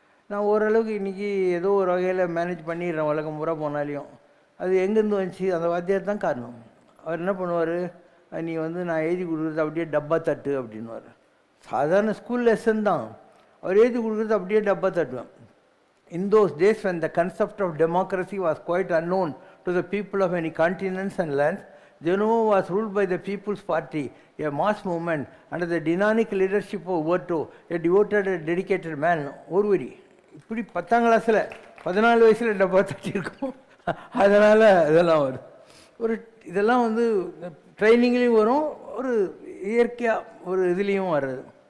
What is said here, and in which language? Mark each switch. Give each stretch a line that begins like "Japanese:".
Tamil: நான் ஓரளவுக்கு இன்றைக்கி ஏதோ ஒரு வகையில் மேனேஜ் பண்ணிடுறேன், உலகம் பூரா போனாலையும். அது எங்கேருந்து வந்துச்சு, அந்த வாத்தியார் தான் காரணம். அவர் என்ன பண்ணுவார், நீ நான் எழுதி கொடுக்குறது அப்படியே டப்பா தட்டு அப்படின்வார். சாதாரண ஸ்கூல் லெசன் தான், அவர் எழுதி கொடுக்குறது அப்படியே டப்பா தட்டுவேன்.
English: In those days when the concept of democracy was quite unknown to the people of any continents and lands, Genoa was ruled by the People's Party, a mass movement under the dynamic leadership of Uberto, a devoted and dedicated man.
Tamil: ஒருவரி இப்படி 10ஆம் கிளாஸில் 14 வயசில் டப்பா தட்டியிருக்கோம். அதனால் இதெல்லாம் வரும். இதெல்லாம் ட்ரைனிங்லேயும் வரும், ஒரு இயற்கையாக ஒரு இதுலேயும் வர்றது.